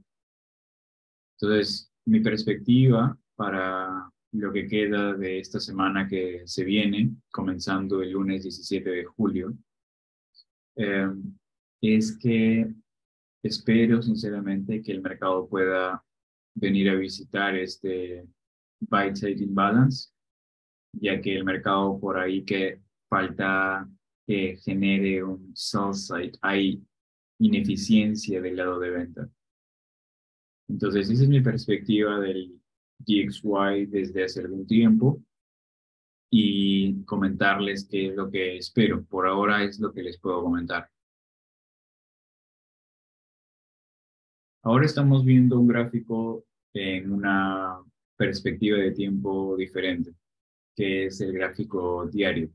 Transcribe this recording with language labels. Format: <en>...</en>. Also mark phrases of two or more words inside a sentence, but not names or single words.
<es>Entonces, mi perspectiva para lo que queda de esta semana que se viene, comenzando el lunes 17 de julio, eh, es que espero sinceramente que el mercado pueda venir a visitar este</es> <en>buy side imbalance,</en> <es>ya que el mercado por ahí que falta que genere un</es> <en>sell side,</en> <es>hay ineficiencia del lado de venta. Entonces, esa es mi perspectiva del DXY desde hace algún tiempo y comentarles qué es lo que espero. Por ahora es lo que les puedo comentar. Ahora estamos viendo un gráfico en una perspectiva de tiempo diferente, que es el gráfico diario.</es>